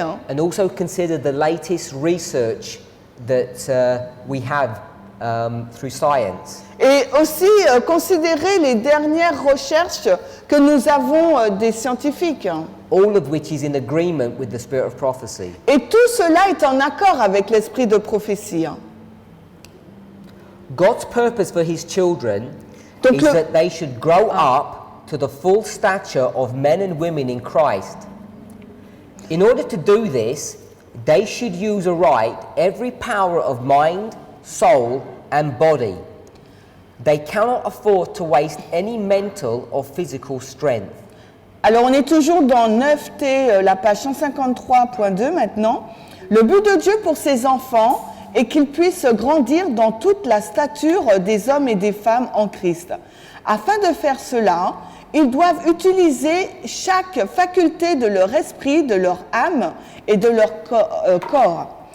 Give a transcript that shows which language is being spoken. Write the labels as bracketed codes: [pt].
[en] and also consider the latest research that we have through science. [fr] et aussi considérer les dernières recherches que nous avons des scientifiques. [en] All of which is in agreement with the spirit of prophecy. [fr] Et tout cela est en accord avec l'esprit de prophétie. [en] God's purpose for his children [fr] Donc [en] is [fr] le- [en] that they should grow up to the full stature of men and women in Christ. In order to do this, they should use aright every power of mind, soul, and body. They cannot afford to waste any mental or physical strength. [fr] Alors on est toujours dans 9T, la page 153.2 maintenant. Le but de Dieu pour ses enfants est qu'ils puissent grandir dans toute la stature des hommes et des femmes en Christ. Afin de faire cela, ils doivent utiliser chaque faculté de leur esprit, de leur âme et de leur corps.